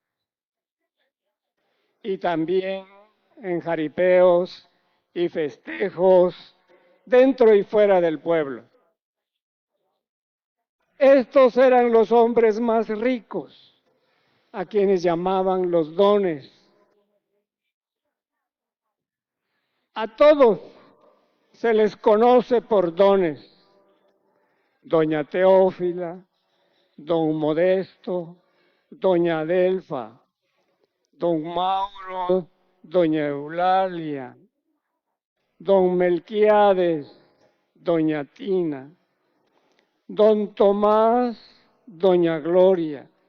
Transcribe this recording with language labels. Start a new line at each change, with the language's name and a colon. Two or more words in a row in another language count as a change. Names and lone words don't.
Spanish: Y también en jaripeos y festejos dentro y fuera del pueblo. Estos eran los hombres más ricos, a quienes llamaban los dones. A todos se les conoce por dones. Doña Teófila, don Modesto, doña Adelfa, don Mauro, doña Eulalia, don Melquiades, doña Tina, don Tomás, doña Gloria,